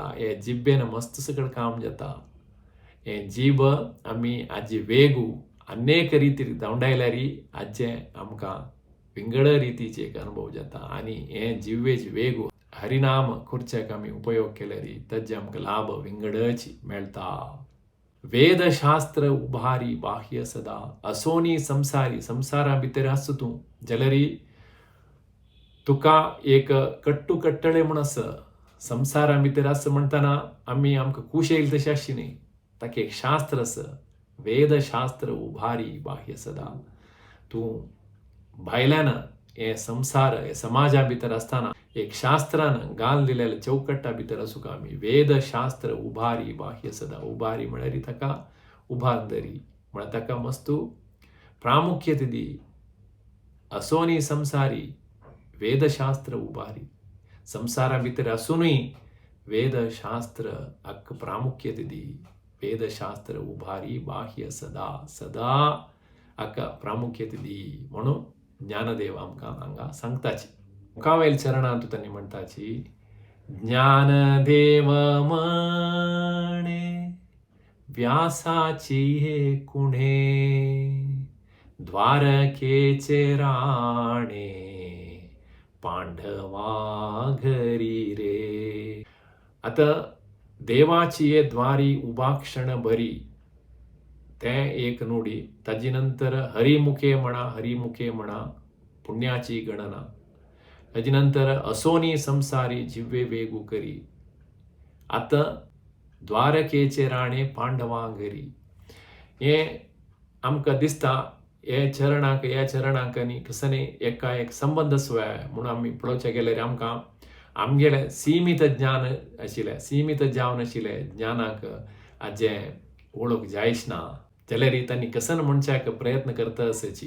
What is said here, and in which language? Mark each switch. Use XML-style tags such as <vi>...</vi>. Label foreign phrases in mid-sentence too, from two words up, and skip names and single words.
<kok>हे जिब्बेन मस्त सकळ काम जाता. हे जीब आमी आजे वेगू अनेक रितीर दावंडायल्यारी आजे आमकां विंगड रितीचे एक अनुभव जाता. आनी हे जिव्वेचे वेगू हरिनाम करच्याक आमी उपयोग केल्यारी ताजे आमकां लाभ विंगडच मेळटा.</kok> <mr>वेदशास्त्र उभारी बाह्य सदा. असोनी संसारी</mr> <kok>संसारा भितर आस तूं जाल्यारी तुका एक कट्टू कट्टळे म्हूण आसा. संसारा भितर आस म्हणटना आमी आमकां खूश येयली तशी आसची न्ही. ताका एक शास्त्र आसा,</kok> <mr>वेदशास्त्र उभारी बाह्य सदा.</mr> <kok>तूं भायल्यान हे संसार हे समाजा भितर आसतना एक शास्त्रान घालन दिलेल्या चौकट्टा भितर आसूं का आमी.</kok> <mr>वेदशास्त्र उभारी बाह्य सदा.</mr> <kok>उभारी म्हळ्यार ताका उभारून दरी म्हळ्यार ताका मस्त प्रामुख्यते दी.</kok> <mr>असोनी संसारी वेदशास्त्र उभारी.</mr> <kok>संसारा भितर आसुनूय वेदशास्त्र हाका प्रामुख्यते दी.</kok> <mr>वेदशास्त्र उभारी बाह्य सदा.</mr> <kok>सदा हाका प्रामुख्यते दी म्हणून ज्ञानदेव आमकां हांगा सांगताची. मुखावेल चरणांत त्यांनी म्हणटाची.</kok> <mr>ज्ञानदेव म्हणे व्यासाची हे कुणे, द्वारकेचे राणे पांडवा घरी रे. आता देवाची हे द्वारी उभा क्षण बरी ते एक नुडी.</mr> <kok>ताजी नंतर</kok> <mr>हरिमुखे म्हणा पुण्याची गणना.</mr> <kok>ताजी नंतर</kok> <mr>असोनी संसारी जिव्वे वेगू करी. आता द्वारकेचे राणे पांडवा घरी.</mr> <kok>हे आमकां दिसता ह्या चरणांक कसने एका एक संबंध स्वय म्हणून आमी पळोवचें गेल्यार आमकां आमगेलें सीमित ज्ञान आशिल्लें, सीमित जावन आशिल्लें ज्ञानाक आजें वळख जायच ना जाल्यार तांणी कसन म्हणच्याक प्रयत्न करता आसची.</kok>